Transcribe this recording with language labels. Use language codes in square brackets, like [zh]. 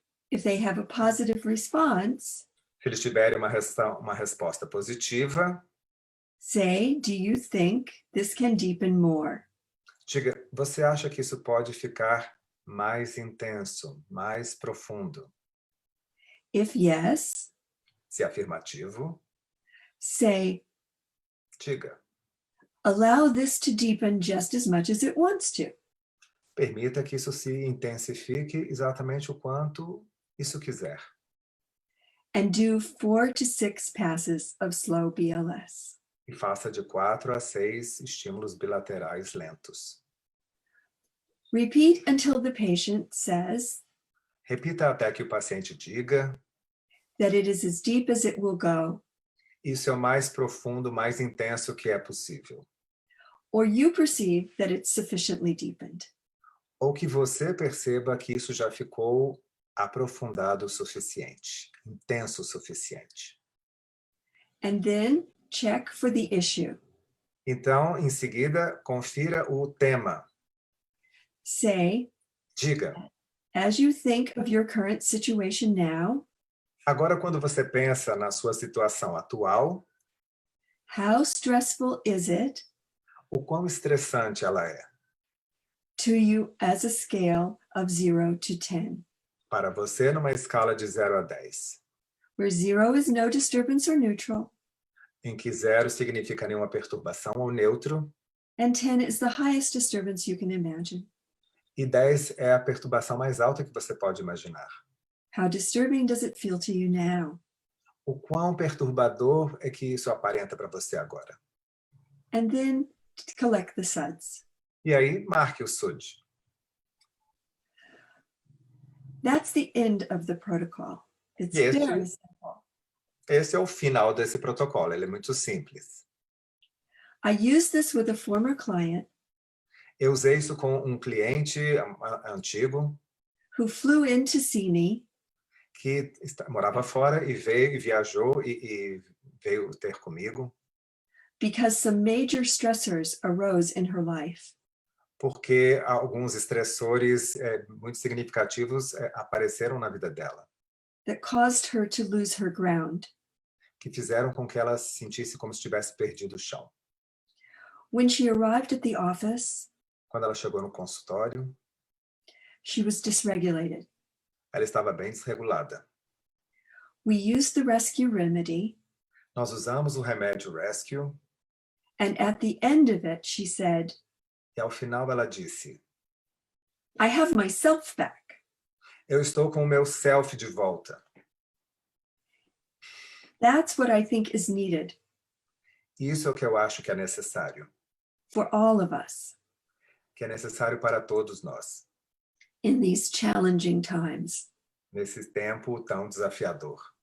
[en] If they have a positive response, [pt] Se eles tiverem uma resposta positiva, [en] say, do you think this can deepen more? [pt] diga, você acha que isso pode ficar mais intenso, mais profundo? [en] If yes, [pt] Se afirmativo, [en] say, [pt] diga, [en] allow this to deepen just as much as it wants to. [pt] permita que isso se intensifique exatamente o quanto isso quiser. [en] And do 4 to 6 passes of slow BLS. [pt] E faça de 4 a 6 estímulos bilaterais lentos. [en] Repeat until the patient says [pt] Repita até que o paciente diga, [en] that it is as deep as it will go, [pt] isso é o mais profundo, mais intenso que é possível. [en] or you perceive that it's sufficiently deepened. [pt] Ou que você perceba que isso já ficou aprofundado o suficiente, intenso o suficiente. [en] And then check for the issue. [pt] Então, em seguida, confira o tema. [en] Say, [pt] Diga, [en] as you think of your current situation now, [pt] agora quando você pensa na sua situação atual, [en] how stressful is it [pt] o quão estressante ela é [en] to you as a scale of 0 to 10, [pt] para você numa escala de 0 a 10, [en] where 0 is no disturbance or neutral, [pt] em que 0 significa nenhuma perturbação ou neutro, [en] and 10 is the highest disturbance you can imagine. [pt] e 10 é a perturbação mais alta que você pode imaginar. [en] How disturbing does it feel to you now? [pt] O quão perturbador é que isso aparenta para você agora? [en] And then collect the suds. [pt] E aí, marque o SUD. [en] That's the end of the protocol. It's Yes. very simple. [pt] Esse é o final desse protocolo, ele é muito simples. [en] I used this with a former client [pt] Eu usei isso com um cliente antigo [en] who flew in to see me [pt] que morava fora e veio e viajou e veio ter comigo, [en] because some major stressors arose in her life. [pt] porque alguns estressores muito significativos apareceram na vida dela, [en] That caused her to lose her ground. [pt] que fizeram com que ela se sentisse como se tivesse perdido o chão. [en] When she arrived at the office, [pt] Quando ela chegou no consultório, [en] she was dysregulated. [pt] ela estava bem desregulada. [en] We used the rescue remedy, [pt] Nós usamos o remédio Rescue [en] and at the end of it, she said, [pt] e ao final ela disse: [en] I have myself back. [pt] eu estou com o meu self de volta. [en] That's what I think is needed [pt] Isso é o que eu acho que é necessário. [en] for all of us [pt] Que é necessário para todos nós, [en] in these challenging times. [pt] nesse tempo tão desafiador.